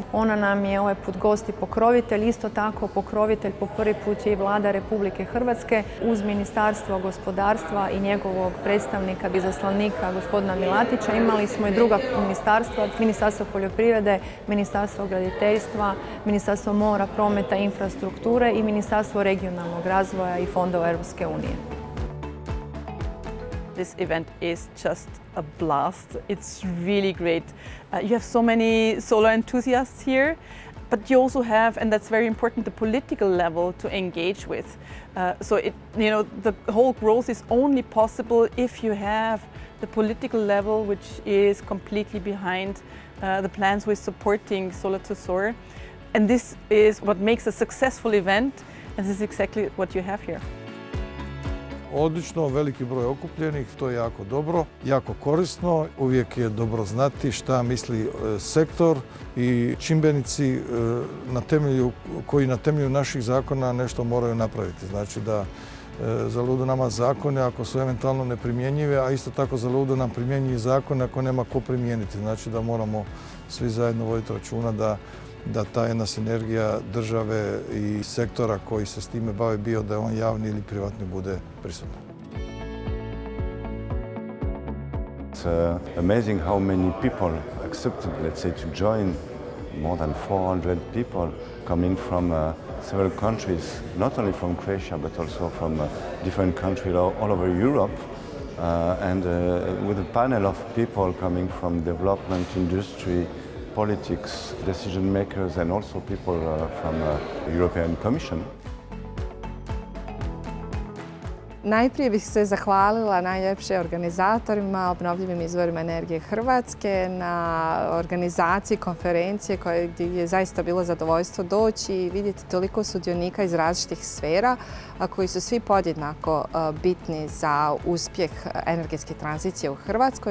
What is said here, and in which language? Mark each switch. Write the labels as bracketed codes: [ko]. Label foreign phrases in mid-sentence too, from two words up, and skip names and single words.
[hr] Ona nam je ovaj put gost i pokrovitelj, isto tako pokrovitelj po prvi put je i Vlada Republike Hrvatske uz Ministarstvo gospodarstva i njegovog predstavnika, izaslanika gospodina Milatića. Imali smo i druga ministarstva, Ministarstvo poljoprivrede, Ministarstvo graditeljstva, Ministarstvo mora, prometa i infrastrukture i Ministarstvo regionalnog razvoja i fondova Europske unije. [en] This event is just a blast. It's really great. You have so many solar enthusiasts here, but you also have, and that's very important, the political level to engage with. The whole growth is only possible if you have the political level which is completely behind the plans with supporting Solar to Soar. And this is what makes a successful event, and this is exactly what you have here. [hr] Odlično, veliki broj okupljenih, to je jako dobro, jako korisno. Uvijek je dobro znati šta misli sektor i čimbenici koji na temelju naših zakona nešto moraju napraviti. Znači da zaludu nama zakone ako su eventualno neprimjenjive, a isto tako zaludu nam primjenjivi zakone ako nema ko primijeniti. Znači da moramo svi zajedno voditi računa da ta jedna sinergija države i sektora koji se s time bave, bio da je on javni ili privatni, bude prisutna. [en] It's amazing how many people accepted, let's say, to join. More than 400 people coming from several countries, not only from Croatia, but also from different countries all over Europe. With a panel of people coming from development, industry, politics, decision makers, and also people from European Commission. [hr] Najprije bih se zahvalila najljepše organizatorima, obnovljivim izvorima energije Hrvatske, na organizaciji konferencije koje je zaista bilo zadovoljstvo doći i vidjeti toliko sudionika iz različitih sfera, a koji su svi podjednako bitni za uspjeh energetske tranzicije u Hrvatskoj.